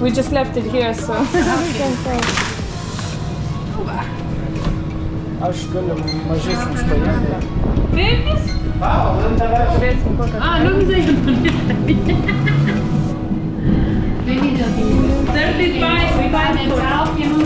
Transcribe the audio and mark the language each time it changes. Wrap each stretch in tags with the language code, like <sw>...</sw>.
<en>We just left it here, so we can try.</en> <lt>Aš galiu mažesnis paimti.</lt> <en>Babies?</en> <lt>Turėsim kokią.</lt> <en>Ah, no, he's like 35, we buy them out, you know.</en>